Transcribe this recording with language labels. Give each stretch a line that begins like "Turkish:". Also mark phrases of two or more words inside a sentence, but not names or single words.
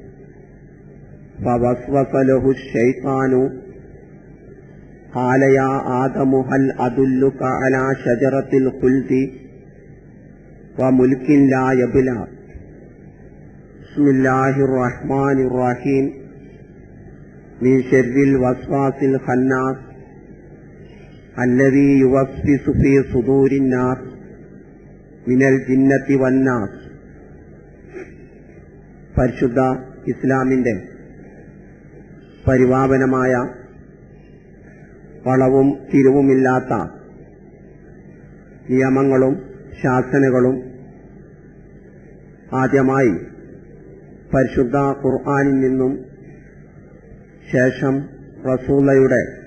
Arabic: فوسوس له الشيطان قال يا آدم هل أدلك على شجرة الخلد وملك لا يبلى. بسم الله الرحمن الرحيم. من شر الوسواس الخناس الذي يوسوس في صدور الناس من الجنة والناس.
Malayalam: പരിശുദ്ധ ഇസ്ലാമിന്റെ പരിപാവനമായ വളവും തിരിവുമില്ലാത്ത നിയമങ്ങളും ശാസനകളും ആദ്യമായി പരിശുദ്ധ ഖുർആനിൽ നിന്നും ശേഷം റസൂലയുടെ